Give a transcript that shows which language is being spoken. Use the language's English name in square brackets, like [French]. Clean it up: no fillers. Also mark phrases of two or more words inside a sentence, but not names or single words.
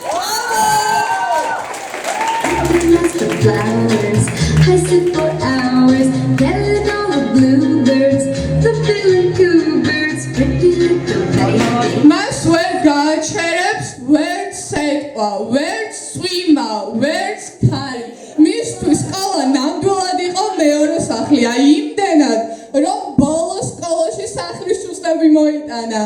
[English] The flowers, I sit for hours, gathered all the bluebirds, the feeling birds, pretty little baby. [Georgian] მას ვერ გააჩერებს, ვერც სიტყვა, ვერც სვიმა, ვერც ქარი. მისთვის სკოლა ნამდვილად იყო მეორე სახლი, აი იმდენად, რომ ბოლო სკოლაში სახლის შუსტები მოიტანა.